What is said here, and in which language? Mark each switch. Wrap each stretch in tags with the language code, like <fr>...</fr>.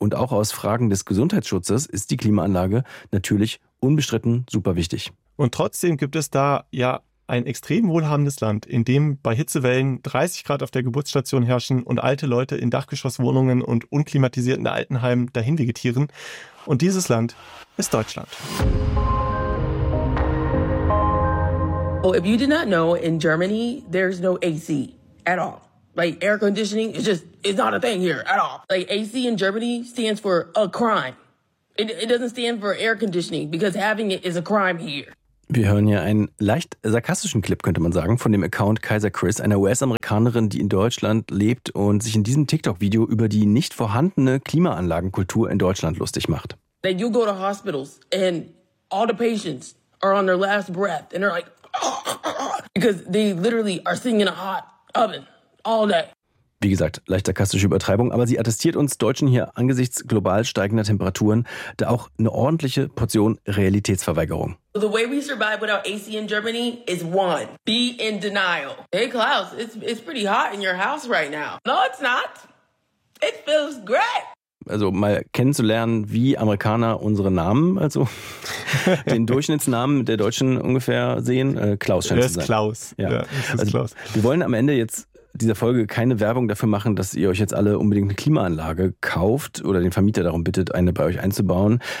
<de>Und auch aus Fragen des Gesundheitsschutzes ist die Klimaanlage natürlich unbestritten super wichtig. Und trotzdem gibt es da ja ein extrem wohlhabendes Land, in dem bei Hitzewellen 30 Grad auf der Geburtsstation herrschen und alte Leute in Dachgeschosswohnungen und unklimatisierten Altenheimen dahin vegetieren. Und dieses Land ist Deutschland.</de> <en>Oh, if you did not know, in Germany, there's no AC at all. Like air conditioning is just, it's not a thing here at all. Like AC in Germany stands for a crime. It doesn't stand for air conditioning, because having it is a crime here.</en> <de>Wir hören hier einen leicht sarkastischen Clip, könnte man sagen, von dem Account Kaiser Chris, einer US-Amerikanerin, die in Deutschland lebt und sich in diesem TikTok-Video über die nicht vorhandene Klimaanlagenkultur in Deutschland lustig macht. Then you go to hospitals and all the patients are on their last breath and they're like, because they literally are sitting in a hot oven all day. Wie gesagt, leicht sarkastische Übertreibung, aber sie attestiert uns Deutschen hier angesichts global steigender Temperaturen da auch eine ordentliche Portion Realitätsverweigerung.</de> <en>The way we survive without AC in Germany is one, be in denial. Hey Klaus, it's pretty hot in your house right now. No, it's not. It feels great.</en> <de>Also mal kennenzulernen, wie Amerikaner unsere Namen, also den Durchschnittsnamen der Deutschen ungefähr sehen. Klaus scheint zu sein. Klaus. Ja. Ja, das ist also Klaus. Wir wollen am Ende jetzt dieser Folge keine Werbung dafür machen, dass ihr euch jetzt alle unbedingt eine Klimaanlage kauft oder den Vermieter darum bittet, eine bei euch einzubauen.</de>